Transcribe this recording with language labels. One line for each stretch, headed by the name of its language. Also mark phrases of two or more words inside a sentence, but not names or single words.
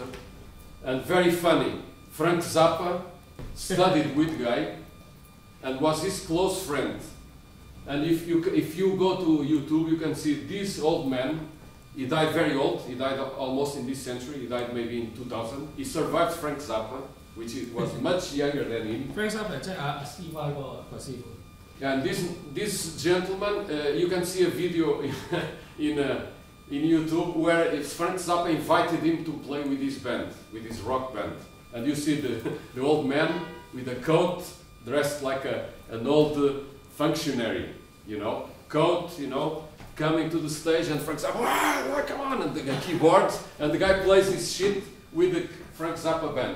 English: And very funny, Frank Zappa studied with the guy and was his close friend. And if you go to YouTube, you can see this old man. He died very old. He died almost in this century. He died maybe in 2000. He survived Frank Zappa, which was much younger than him.
Cantonese: Frank Zappa 即係師傅個師傅。
English: And this gentleman, you can see a video in YouTube where Frank Zappa invited him to play with his band, with his rock band. And you see the old man with a coat, dressed like an old functionary, you know, coat, you know, coming to the stage, and Frank Zappa, wow, come on, and the keyboard, and the guy plays his shit with the Frank Zappa band.